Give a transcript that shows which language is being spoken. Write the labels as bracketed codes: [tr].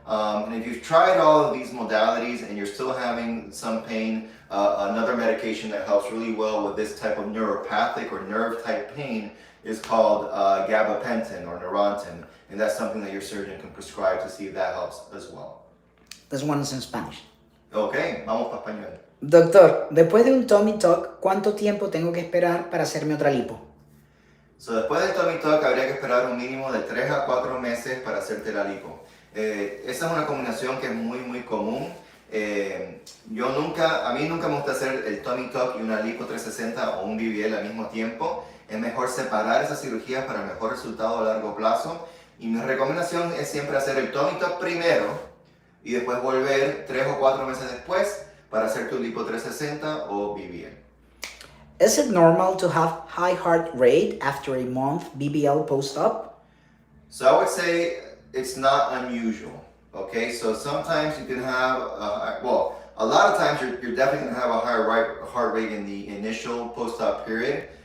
[en] And if you've tried all of these modalities and you're still having some pain, another medication that helps really well with this type of neuropathic or nerve type pain is called gabapentin or Neurontin, and that's something that your surgeon can prescribe to see if that helps as well. This one is in Spanish. [es] Okay, vamos para español. Doctor, después de un tummy tuck, ¿cuánto tiempo tengo que esperar para hacerme otra lipo? [en] So, [es] después del tummy tuck habría que esperar un mínimo de 3 a 4 meses para hacerte la lipo. Esa es una combinación que es muy común. A mí nunca me gusta hacer el tummy tuck y una lipo 360 o un BBL al mismo tiempo. Es mejor separar esas cirugías para mejor resultado a largo plazo. Y mi recomendación es siempre hacer el tummy tuck primero y después volver 3 o 4 meses después para hacer tu lipo 360 o BBL. [en] Is it normal to have high heart rate after a month BBL post-op? So I would say it's not unusual. Okay, so sometimes you can have, a lot of times you're definitely going to have a higher heart rate in the initial post-op period.